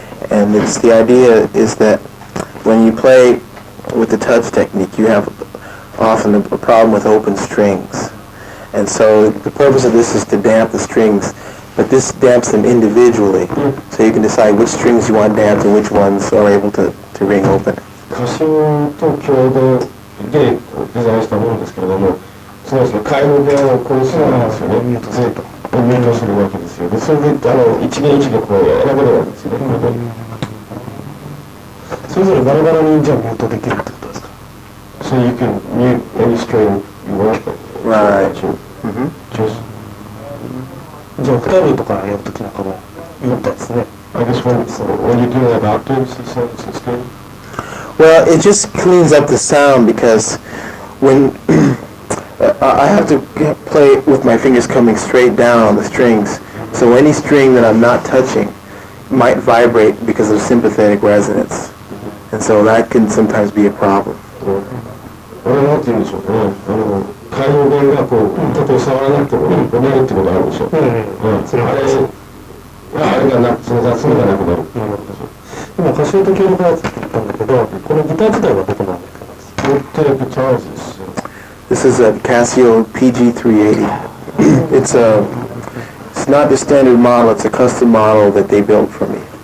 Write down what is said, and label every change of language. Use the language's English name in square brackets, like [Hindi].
[English] And the idea is that when you play with the touch technique, you have often a problem with open strings. And so the purpose of this is to damp the strings, but this damps them individually. So you can decide which strings you want damped and which ones are able to ring open. [Japanese] 歌唱と共同でデザインしたものですけれども、そうですね、開放部屋をこうするんですよね。ミュートするわけですよ。で、それで一弦一弦こう選べるわけですよね。それぞれバラバラにじゃあミュートできるってことですか。 [English] So you can mute any string you want. Right. Just. [Japanese] じゃあオクターブとかやるときなんかも良かったですね。 [English] I guess when you do like octaves, it's good. Well, it just cleans up the sound because when I have to play with my fingers coming straight down on the strings, so any string that I'm not touching might vibrate because of sympathetic resonance, and so that can sometimes be a problem. [Japanese] なんて言うんでしょうね。開放弦がこうちょっと触らなくても折れるってことあるでしょ。あれがその雑味がなくなる。今歌唱と協力やつって言ったんだけど、このギター自体はどこまでかなんですか。 [English] What type of guitar is this? This is a Casio PG380. It's not the standard model. It's a custom model that they built for me.